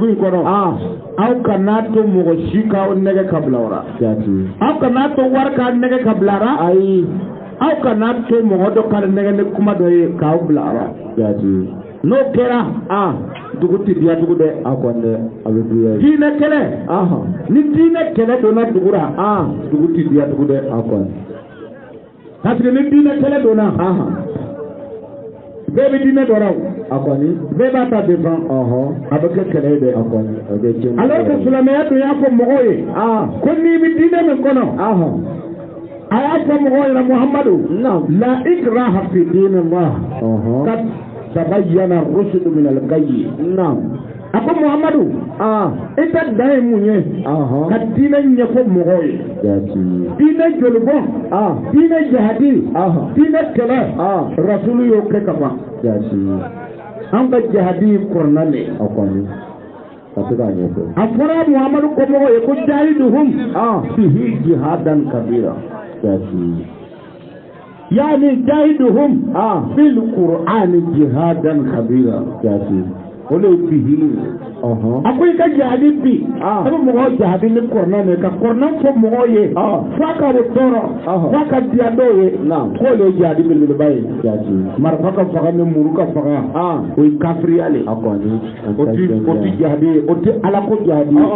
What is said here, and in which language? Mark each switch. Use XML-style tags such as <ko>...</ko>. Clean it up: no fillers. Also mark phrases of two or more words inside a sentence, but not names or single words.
<bm>in kɔnɔ aw kana to mɔgɔ si k'aw nɛgɛ ka bila o la aw kana to wari k'a nɛgɛ ka bila la ayi aw kana to mɔgɔ dɔ ka nɛgɛ ni kuma dɔ ye k'aw bila a la n'o kɛra dugu tɛ diya tugu dɛ diinɛ kɛlɛ ni diinɛ kɛlɛ donna dugu la dugu tɛ diya tugu dɛ</bm> <fr>parce que</fr> <bm>ni diinɛ kɛlɛ donna bɛɛ bɛ diinɛ dɔ la bɛɛ b'a ta défend a bɛ kɛ kɛlɛ ye dɛ</bm> <fr>alors que</fr> <bm>silamɛya dun y'a fɔ mɔgɔw ye ko n'i bɛ diinɛ min kɔnɔ a y'a fɔ mɔgɔw yɛrɛ Muhamadu la</bm> <ar>إكراه في الدين قد تبين الرشد من الغي</ar> <bm>a ko Muhamadu i ka dan ye mun ye ka diinɛ ɲɛfɔ mɔgɔw ye diinɛ jolibɔn diinɛ jihadi diinɛ kɛlɛ rasulu y'o kɛ ka ban an ka jihadi kɔrɔna le a fɔra Muhamadu ko mɔgɔw ye ko</bm> <ar>جاهدهم فيه جهادا كبيرا</ar> <bm>yani</bm> <ar>جاهدهم في القرآن جهادا كبيرا</ar> <bm>ole bihi a ko i ka jihadi bi a bɛ mɔgɔw jihadi ni kɔrɔna ne ka kɔrɔna fɔ mɔgɔw ye f'a ka bɛ tɔɔrɔ f'a ka diya dɔw ye k'o le ye jihadi belebeleba ye marifa ka faga ni muru ka faga o ye kafiriya le o ti jihadi ye o ti ala ko jihadi</bm>